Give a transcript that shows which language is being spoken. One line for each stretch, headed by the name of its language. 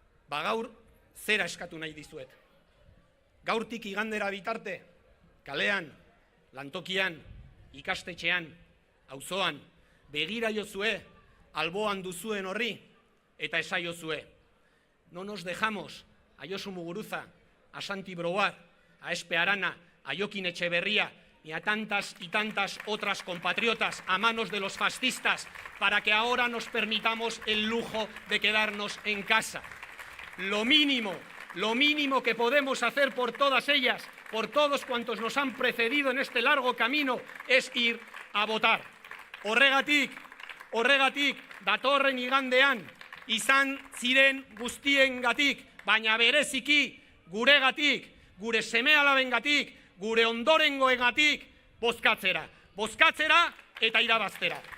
Basque: Gaur zera eskatu nahi dizuet. Gaurtik igandera bitarte, kalean, lantokian, ikastetxean, auzoan, begira jozue, alboan duzuen horri, eta esaiozue.
Spanish: No nos dejamos a Josu Muguruza, a Santi Brouard, a Espe Arana, a Jokin Echeverría, ni a tantas y tantas otras compatriotas a manos de los fascistas, para que ahora nos permitamos el lujo de quedarnos en casa. Lo mínimo que podemos hacer por todas ellas por todos cuantos nos han precedido en este largo camino, es ir a votar.
Basque: Horregatik, datorren igandean, izan ziren guztiengatik, baina bereziki guregatik, gure seme-alabengatik, gure ondorengoengatik, bozkatzera eta irabaztera.